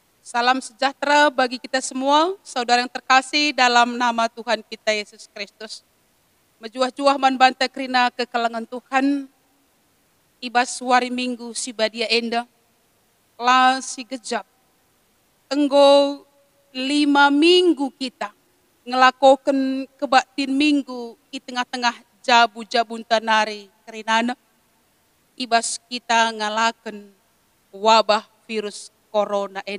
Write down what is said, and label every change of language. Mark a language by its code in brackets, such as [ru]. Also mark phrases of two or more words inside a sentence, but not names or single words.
[id] Salam sejahtera bagi kita semua, saudara yang terkasih dalam nama Tuhan kita Yesus Kristus. [btx] Mejuah-juah manbanta kerina kekalangan Tuhan, ibas wari minggu si badia enda, la si gejap. Enggo 5 minggu kita ngelakokan kebaktin minggu di tengah-tengah jabu-jabun tanari kerinana, ibas kita ngalakan wabah virus corona enda.